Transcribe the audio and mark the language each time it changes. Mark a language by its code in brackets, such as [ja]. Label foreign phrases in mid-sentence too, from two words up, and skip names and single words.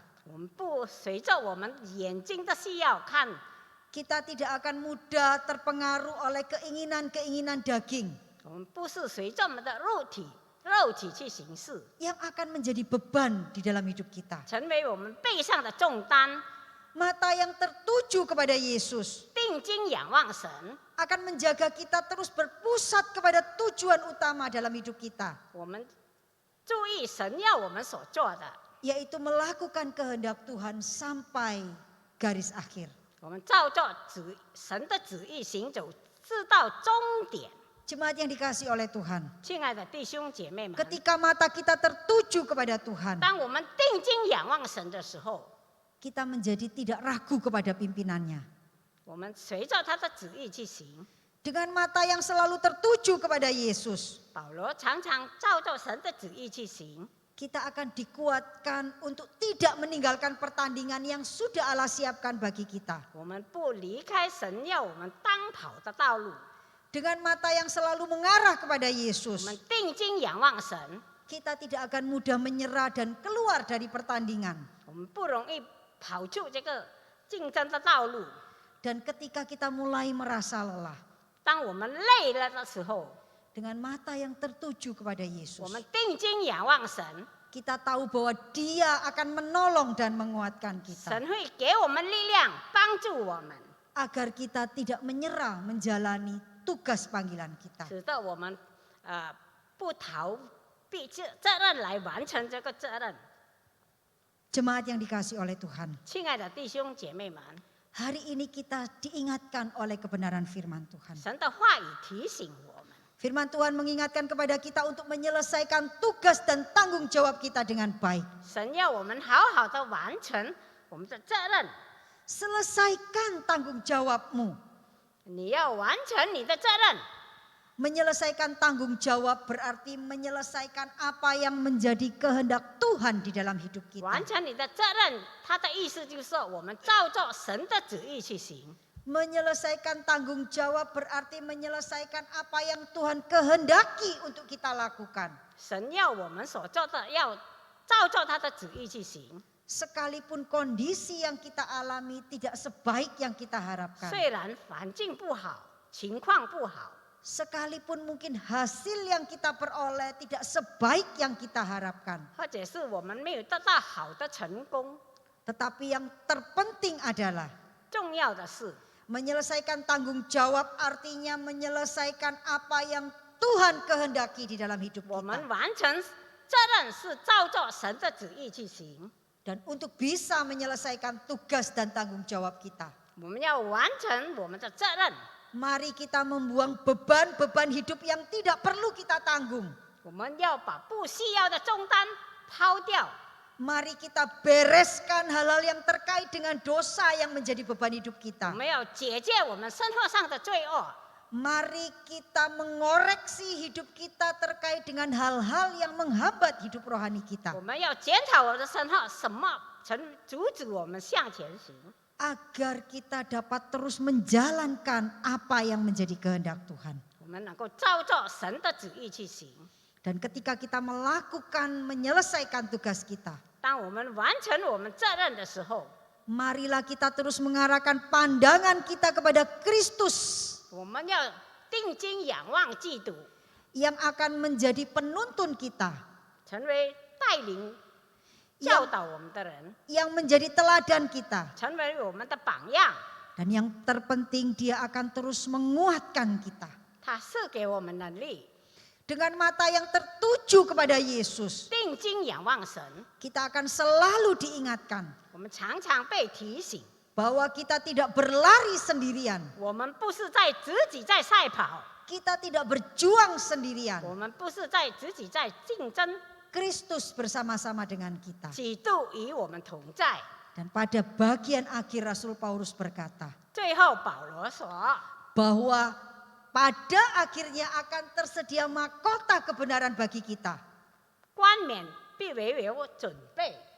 [zh] 我们不随着我们眼睛的需要看， [id] Kita tidak akan mudah terpengaruh oleh keinginan-keinginan daging [zh] 我们不是随着我们的肉体去行事， [id] yang akan menjadi beban di dalam hidup kita. [zh] 成为我们背上的重担。 [id] Mata yang tertuju kepada Yesus [zh] 定睛仰望神， [id] akan menjaga kita terus berpusat kepada tujuan utama dalam hidup kita, [zh] 我们注意神要我们所做的， [id] yaitu melakukan kehendak Tuhan sampai garis akhir. [zh] 我们照着神的旨意行走，直到终点。 [id] Jemaat yang dikasihi oleh Tuhan, [zh] 亲爱的弟兄姐妹们， [id] ketika mata kita tertuju kepada Tuhan, [zh] 当我们定睛仰望神的时候， [id] kita menjadi tidak ragu kepada pimpinannya. [zh] 我们随着他的旨意去行， [id] Dengan mata yang selalu tertuju kepada Yesus, [zh] 保罗常常照着神的旨意去行。 [id] kita akan dikuatkan untuk tidak meninggalkan pertandingan yang sudah Allah siapkan bagi kita. [zh] 我们不离开神要我们当跑的道路， [id] Dengan mata yang selalu mengarah kepada [zh] 我 [id] Yesus, [zh] 们定睛仰望神， [id] kita tidak akan mudah menyerah dan keluar dari pertandingan. [zh] 我们不容易跑出这个竞争的道路。 [id] Dan ketika kita mulai merasa lelah, [zh] 当我们累了的时候， [id] dengan mata yang tertuju kepada [zh] 我 [id] Yesus, [zh] 们定睛仰望神， [id] kita tahu bahwa Dia akan menolong dan menguatkan kita. [zh] 神会给我们力量，帮助我们， [id] Agar kita tidak menyerah menjalani tugas panggilan kita. [zh] 使得我们不逃避责任来完成这个责任。 [id] Jemaat yang dikasihi oleh Tuhan, [zh] 亲爱的弟兄姐妹们， [id] hari ini kita diingatkan oleh kebenaran firman Tuhan. [zh] 神的话语提醒我们， [id] Firman Tuhan mengingatkan kepada kita untuk menyelesaikan tugas dan tanggung jawab kita dengan baik. [zh] 神要我们好好的完成我们的责任。 [id] Selesaikan tanggung jawabmu. [zh] 你要完成你的责任， [id] Menyelesaikan tanggung jawab berarti menyelesaikan apa yang menjadi kehendak Tuhan di dalam hidup kita. [zh] 完成你的责任，他的意思就是说，我们照着神的旨意去行。 [id] Menyelesaikan tanggung jawab berarti menyelesaikan apa yang Tuhan kehendaki untuk kita lakukan. [zh] 神要我们所做的，要照着他的旨意去行。 [id] Sekalipun kondisi yang kita alami tidak sebaik yang kita harapkan. [zh] 虽然环境不好，情况不好， [id] Sekalipun mungkin hasil yang kita peroleh tidak sebaik yang kita harapkan. [zh] 或者是我们没有得到好的成功， [id] Tetapi yang terpenting adalah [zh] 重要的是， [id] menyelesaikan tanggung jawab artinya menyelesaikan apa yang Tuhan kehendaki di dalam hidup [zh] 我们 [id] kita. [zh] 完成责任是照着神的旨意去行。 [id] Dan untuk bisa menyelesaikan tugas dan tanggung jawab kita, [zh] 我们要完成我们的责任， [id] mari kita membuang beban-beban hidup yang tidak perlu kita tanggung. [zh] 我们要把不需要的重担抛掉。 [id] Mari kita bereskan hal-hal yang terkait dengan dosa yang menjadi beban hidup [zh] 我 [id] kita. [zh] 们要解决我们生活上的罪恶， [id] Mari kita mengoreksi hidup kita terkait dengan hal-hal yang menghambat hidup rohani kita. [zh] 我们要检讨我的生活，什么曾阻止我们向前行， [id] Agar kita dapat terus menjalankan apa yang menjadi kehendak Tuhan. [zh] 我们能够照着神的旨意去行。 [id] Dan ketika kita melakukan menyelesaikan tugas kita, [zh] 当我们完成我们责任的时候， [id] marilah kita terus mengarahkan pandangan kita kepada Kristus [zh] 我们要定睛仰望基督， [id] yang akan menjadi penuntun kita, [zh] 成为带领、教导我们的人， [id] yang menjadi teladan kita. [zh] 成为我们的榜样。 [id] Dan yang terpenting dia akan terus menguatkan kita. [zh] 他赐给我们能力， [id] Dengan mata yang tertuju kepada Yesus, [zh] 定睛仰望神。 [id] kita akan selalu diingatkan [zh] 我们常常被提醒， [id] bahwa kita tidak berlari sendirian. [zh] 我们不是在自己在赛跑， [id] Kita tidak berjuang sendirian. [zh] 我们不是在自己在竞争， [id] Kristus bersama-sama dengan kita. [zh] 基督与我们同在。 [id] Dan pada bagian akhir Rasul Paulus berkata [zh] 最后保罗说， [id] bahwa pada akhirnya akan tersedia mahkota kebenaran bagi kita. [zh] 冠冕必为我准备。